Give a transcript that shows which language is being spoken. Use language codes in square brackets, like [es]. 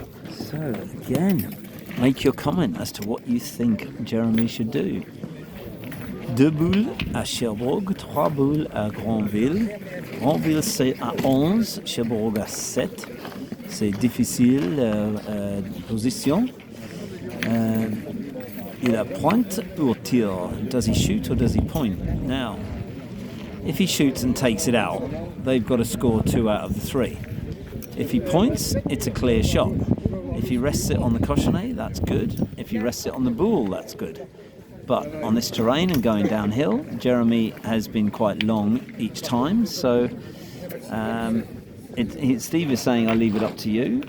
[en] So again, make your comment as to what you think Jeremy should do. [fr] 2 boules à Cherbourg, 3 boules à Granville. Granville c'est à 11, Cherbourg à 7. C'est difficile position. Il a pointe ou tir. [en] Does he shoot or does he point? Now, if he shoots and takes it out, they've got to score 2 out of the 3. If he points, it's a clear shot. If he rests it on the cochonnet, that's good. If he rests it on the boule, that's good. But on this terrain and going downhill, Jeremy has been quite long each time, so Steve is saying I leave it up to you.